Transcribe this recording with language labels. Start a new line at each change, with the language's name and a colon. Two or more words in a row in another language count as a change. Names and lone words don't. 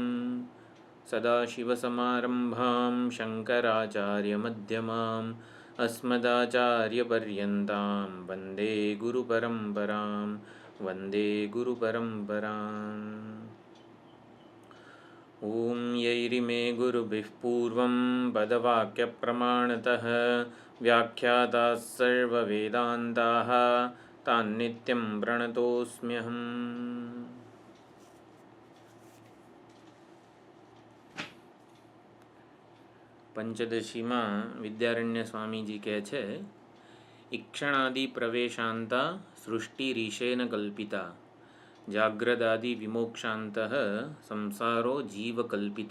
Sanskrit: सदाशिवसमारम्भां शङ्कराचार्यमध्यमाम् अस्मदाचार्यपर्यन्तां वन्दे गुरुपरम्परां वन्दे गुरुपरम्पराम्। ॐ यैरिमे गुरुभिः पूर्वं पदवाक्यप्रमाणतः व्याख्याताः सर्ववेदान्ताः तान्नित्यं प्रणतोऽस्म्यहम्।
Gujarati: પંચદશીમાં વિદ્યારણ્ય સ્વામીજી કહે છે,
Sanskrit: ईक्षणादि प्रवेशांता सृष्टि रीशेन कल्पिता जाग्रदादि विमोक्षांत संसारो जीव कल्पित.